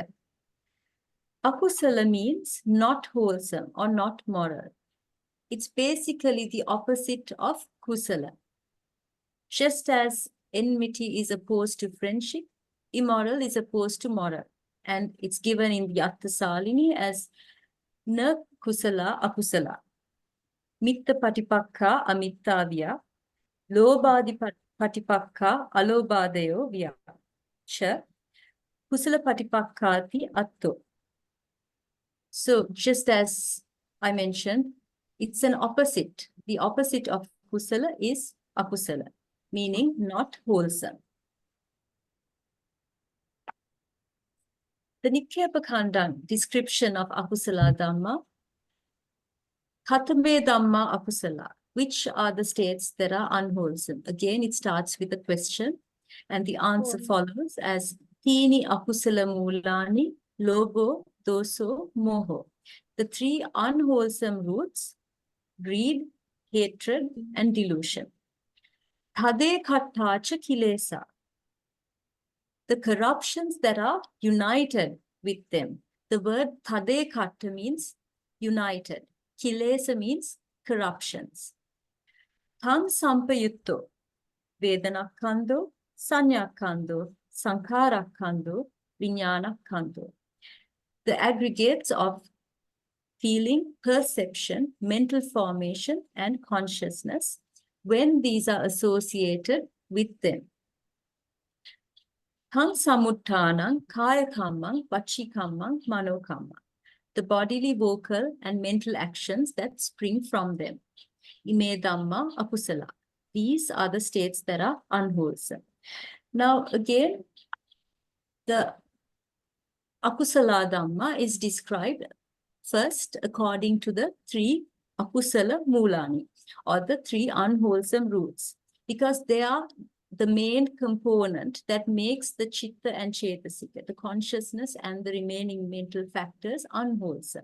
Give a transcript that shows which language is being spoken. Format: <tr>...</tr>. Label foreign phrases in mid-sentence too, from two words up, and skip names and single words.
<en>Akusala means not wholesome or not moral. It's basically the opposite of Kusala. Just as enmity is opposed to friendship, immoral is opposed to moral. And it's given in the Atthasālinī as</en> <pi>Na Kusala Akusala. Mitta Patipakka Amittavya, Lobadi Patipakka Alobadayo Vya. Cha Kusala Patipakkati Atto.</pi> <en>So just as I mentioned, it's an opposite. The opposite of Kusala is Akusala, meaning not wholesome. The</en> <pi>Nikkhepa kandaṃ</pi> <en>description of</en> <pi>Akusala Dhamma, Katame Dhamma Akusala,</pi> <en>which are the states that are unwholesome. Again, it starts with a question, and the answer follows as</en> <pi>Tini Akusala Mulani, Lobo, Doso, Moho.</pi> <en>The 3 unwholesome roots: greed, hatred, and delusion.</en> <pi>Aṭṭhakatha kilesa.</pi> <en>The corruptions that are united with them. The word Aṭṭhakatha means united. Kilesa means corruptions.</en> <pi>Taṃ sampayutto, Vedanakkhando, Saññakkhando, Saṅkhārakkhando, Viññānakkkhando.</pi> <en>The aggregates of feeling, perception, mental formation, and consciousness, when these are associated with them.</en> <pi>Taṃ samuttānaṃ kāya kammaṃ, vaci kammaṃ, mano kammaṃ.</pi> <en>The bodily, vocal, and mental actions that spring from them.</en> <pi>Ime dhamma akusala.</pi> <en>These are the states that are unwholesome. Now again, the</en> <pi>Akusala Dhamma</pi> <en>is described first according to the 3</en> <pi>Akusala Mulani,</pi> <en>or the 3 unwholesome roots, because they are the main component that makes the Chitta and Cetasika, the consciousness and the remaining mental factors, unwholesome.</en>